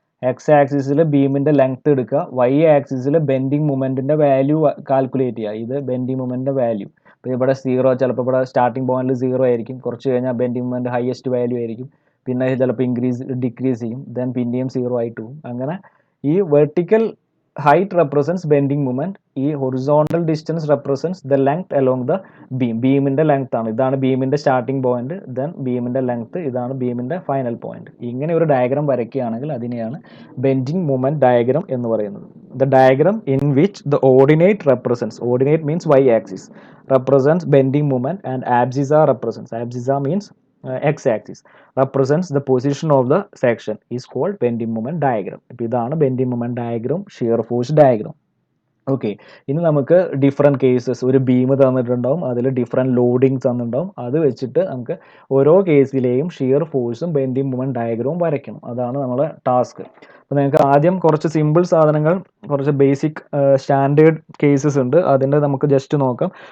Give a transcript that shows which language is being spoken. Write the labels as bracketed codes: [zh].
[ml] X ആക്സിസിൽ ബീമിന്റെ length എടുക്കുക, വൈ ആക്സിസിൽ ബെൻഡിങ് മൊമെന്റിന്റെ വാല്യൂ കാൽക്കുലേറ്റ് ചെയ്യുക. ഇത് ബെൻഡിങ് മൊമെന്റിന്റെ വാല്യൂ. ഇപ്പോൾ ഇവിടെ 0, ചിലപ്പോൾ ഇവിടെ സ്റ്റാർട്ടിംഗ് പോയിന്റിൽ 0 ആയിരിക്കും, കുറച്ച് കഴിഞ്ഞാൽ ബെൻഡിങ് മൊമെന്റ് ഹയസ്റ്റ് വാല്യൂ ആയിരിക്കും, പിന്നെ ചിലപ്പോൾ ഡിക്രീസ് ചെയ്യും, ദെൻ പിന്നെയും 0 ആയിട്ട് പോകും. അങ്ങനെ ഈ vertical [en] height represents bending moment, ഈ horizontal distance represents the length along the beam. [ml] ബീമിന്റെ ലെങ്ത് ആണ്, ഇതാണ് ബീമിന്റെ സ്റ്റാർട്ടിംഗ് പോയിന്റ്, ദെൻ ബീമിന്റെ ലെങ്ത്, ഇതാണ് ബീമിന്റെ ഫൈനൽ പോയിന്റ്. ഇങ്ങനെ ഒരു ഡയഗ്രാം വരയ്ക്കുകയാണെങ്കിൽ അതിനെയാണ് ബെൻഡിങ് മൊമെന്റ് ഡയഗ്രാം എന്ന് പറയുന്നത്. [en] The diagram in which the ordinate represents, ordinate means y axis, represents bending moment and abscissa represents, abscissa means x-axis, represents the position of the section is called bending moment diagram. [ml] ഇപ്പോൾ ഇതാണ് bending moment diagram, shear force diagram. Okay, ഇനി നമുക്ക് different cases, ഒരു beam തന്നിട്ടുണ്ടാവും, അതിൽ different loading തന്നിട്ടുണ്ടാവും. അത് വെച്ചിട്ട് നമുക്ക് ഓരോ കേസിലെയും ഷിയർ ഫോഴ്സും ബെൻഡിങ് മൊമെന്റ് ഡയഗ്രവും വരയ്ക്കണം. അതാണ് നമ്മുടെ ടാസ്ക്. അപ്പോൾ നിങ്ങൾക്ക് ആദ്യം കുറച്ച് സിമ്പിൾ സാധനങ്ങൾ, കുറച്ച് ബേസിക് സ്റ്റാൻഡേർഡ് കേസസ് ഉണ്ട്, അതിൻ്റെ നമുക്ക് ജസ്റ്റ് നോക്കാം.